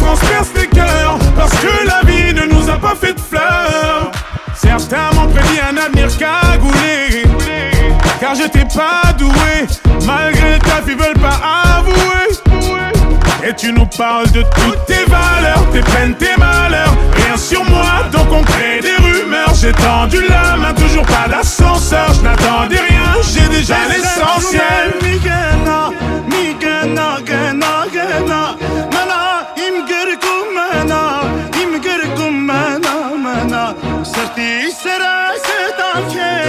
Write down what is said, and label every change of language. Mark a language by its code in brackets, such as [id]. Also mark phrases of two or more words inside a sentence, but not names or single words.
[fr] transperce les cœurs Parce que la vie ne nous a pas fait de fleurs Certains m'ont prédit un avenir cagoulé Car j'étais pas doué Malgré ta fille veulent pas avouer Et tu nous parles de toutes tes valeurs Tes peines, tes malheurs Rien sur moi, donc on crée des rumeurs J'ai tendu la main, toujours pas d'ascenseur Je n'attendais rien, j'ai déjà l'essentiel [hy] Մնա իմ գրկում մնա Սրտի սերը գտար քեզ